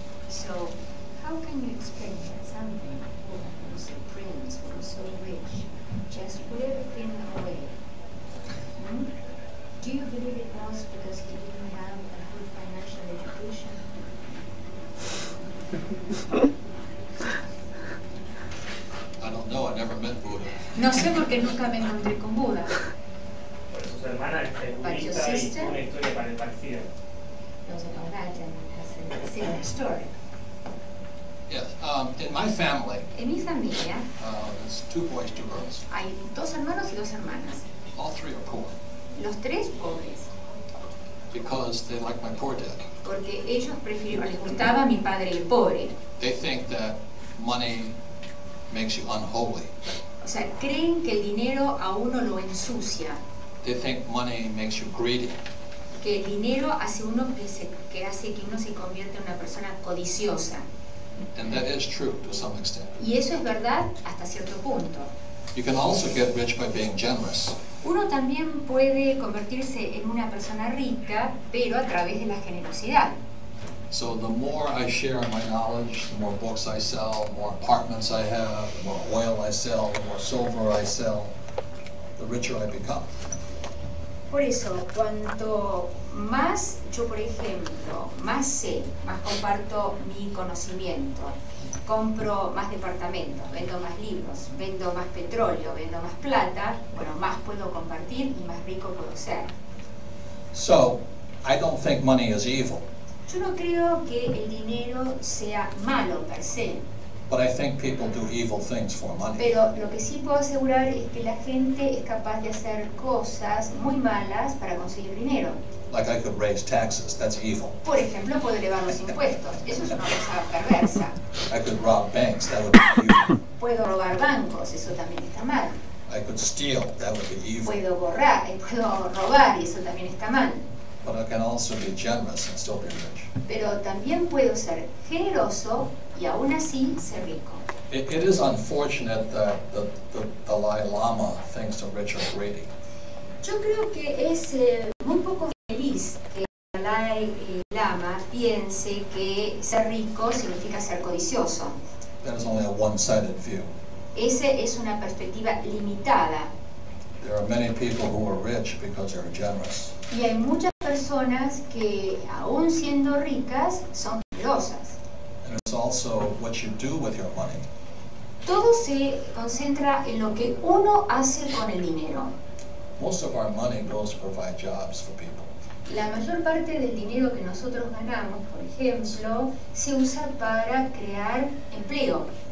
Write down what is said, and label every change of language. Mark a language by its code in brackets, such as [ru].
[en] So, how can you explain that something Buddha was a prince, who was so rich, just put everything away? Hmm? Do you believe it was because he didn't have a good financial education? I don't know, I never met Buddha. [es] No sé porque nunca me encontré con Buda. Por eso su hermana es [en] But your [es] budista y [en] sister? [es] una historia parecida. [en] Knows about that and has a similar story. Yes. In my family, [es] En mi familia [en] there's 2 boys, 2 girls. [es] hay 2 hermanos y 2 hermanas. [en] All 3 are poor [es] Los 3 pobres, [en] because they like my poor dad. [es] porque ellos prefirieron, les gustaba mi padre el pobre. [en] They think that money makes you unholy. [es] O sea, creen que el dinero a uno lo ensucia, [en] They think money makes you greedy. [es] que el dinero hace uno que hace que uno se convierta en una persona codiciosa. [en] And that is true to some extent. [es] Y eso es verdad hasta cierto punto. [en] You can also get rich by being generous. [es] Uno también puede convertirse en una persona rica, pero a través de la generosidad. [en] So the more I share my knowledge, the more books I sell, the more apartments I have, the more oil I sell, the more silver I sell, the richer I become. [es] Por eso, cuanto más yo, por ejemplo, más sé, más comparto mi conocimiento, compro más departamentos, vendo más libros, vendo más petróleo, vendo más plata, bueno, más puedo compartir y más rico puedo ser. [en] So I don't think money is evil, [es] Yo no creo que el dinero sea malo per se, [en] but I think people do evil things for money. [es] pero lo que sí puedo asegurar es que la gente es capaz de hacer cosas muy malas para conseguir dinero. [en] Like I could raise taxes, that's evil. [es] Por ejemplo, puedo elevar los impuestos, eso es una cosa perversa. [en] I could rob banks, that would be evil. [es] Puedo robar bancos, eso también está mal. [en] I could steal, that would be evil. [es] Puedo robar y eso también está mal. [en] But I can also be generous and still be rich. [es] Pero también puedo ser generoso y aún así ser rico. [en] It is unfortunate that the Dalai Lama thinks the rich are greedy. [es] Yo creo que es muy poco feliz que el Dalai Lama piense piense que ser rico significa ser codicioso. [en] That is only a one-sided view. [es] Esa es una perspectiva limitada. [en] There are many people who are rich because they're generous. [es] Y hay muchas personas que, aún siendo ricas, son generosas. [en] And it's also what you do with your money. [es] Todo se concentra en lo que uno hace con el dinero. [en] Most of our money goes to provide jobs for people. [es] La mayor parte del dinero que nosotros ganamos, por ejemplo, se usa para crear empleo.